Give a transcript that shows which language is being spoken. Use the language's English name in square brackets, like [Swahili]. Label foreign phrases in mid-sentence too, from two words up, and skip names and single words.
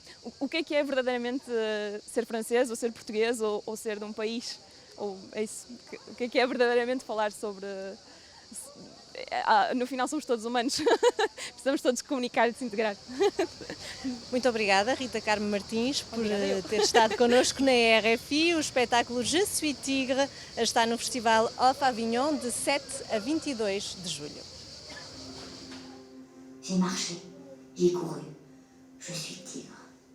[Portuguese] O que é verdadeiramente ser francês, ou ser português, ou ser de um país? É isso, o que é verdadeiramente falar sobre... No final somos todos humanos, precisamos todos comunicar e se integrar. Muito obrigada, Rita Carmo Martins, por ter estado connosco na RFI. O espetáculo Je suis tigre está no Festival Off Avignon de 7 a 22 de julho. [French] J'ai marché, j'ai couru, je suis tigre.